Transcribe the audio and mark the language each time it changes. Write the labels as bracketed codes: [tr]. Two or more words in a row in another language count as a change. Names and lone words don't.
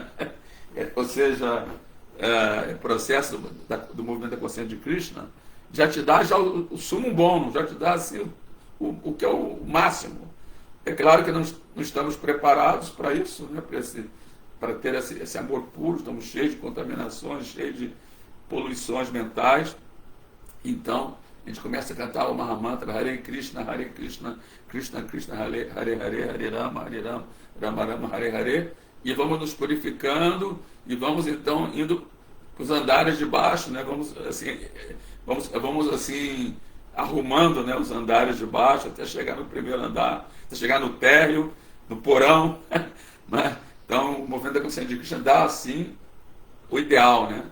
[pt] Ou seja, o processo do movimento da consciência de Krishna já te dá já o sumo bônus, já te dá assim, o que é o máximo. É claro que não estamos preparados para isso, né? Para ter esse amor puro, estamos cheios de contaminações, cheios de poluições mentais. Então, a gente começa a cantar o Mahamantra [sa] हरे कृष्ण, कृष्ण कृष्ण, हरे हरे, हरे राम, राम राम, हरे हरे, [pt] e vamos nos purificando e vamos então indo para os andares de baixo, né? Vamos assim arrumando, né, os andares de baixo até chegar no primeiro andar, até chegar no térreo, no porão, né? Então, o movimento da consciência de Krishna dá assim o ideal, né?